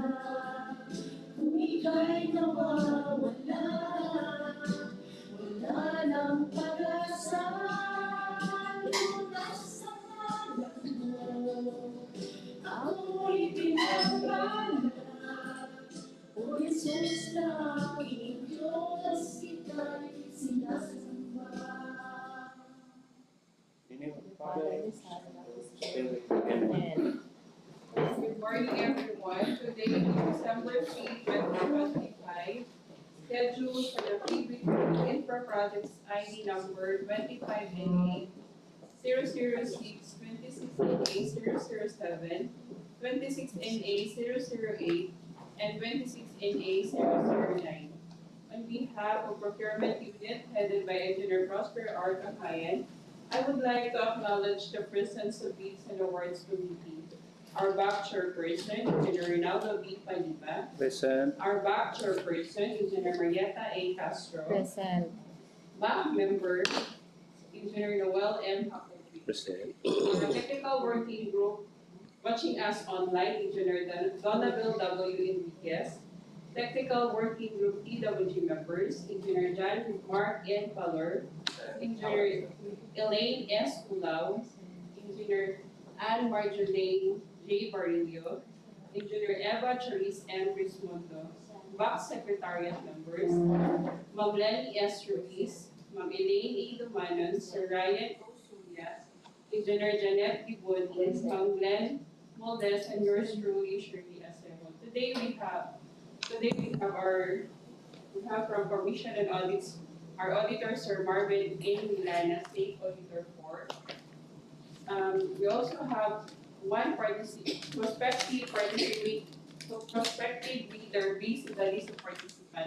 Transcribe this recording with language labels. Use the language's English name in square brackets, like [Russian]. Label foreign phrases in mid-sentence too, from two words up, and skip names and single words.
[Filipino] Kung ika'y nawawala, wala nang pag-asa. Lunas sa alak mo, ako'y pinagbalat. O Jesus na aking Diyos, kita'y sinasamba. [English] Good morning, everyone. Today is December 3, 2025. Scheduled for the pre-weekly infra projects ID number 25NA 006, 26NA 007, 26NA 008, and 26NA 009. On behalf of Procurement Unit headed by Engineer Prosper R. Cagayan, I would like to acknowledge the presence of Bids and Awards Committee. Our back chairperson, Engineer Rinaldo B. Palipa. Present. Our back chairperson, Engineer Marietta A. Castro. Present. Back member, Engineer Noel M. Hakopi. Present. Our technical working group, watching us online, Engineer Donaville W. Enriquez. Technical working group TWG members, Engineer John Mark N. Palor, Engineer Elaine S. Ulao, Engineer Anne Marjolaine J. Barillo, Engineer Eva Charisse M. Rismondo, back secretariat members, Ma'am Lenny S. Ruiz, Ma'am Elaine A. Dumanon, Sir Ryan O. Suya, Engineer Janet Gibodis, Ma'am Glenn Moldes, and yours truly, Shirley Acebo. Today we have from Commission and Audits, our auditor, Sir Marvin A. Milana, State Auditor 4. We also have one prospective bidder based on the list of participants.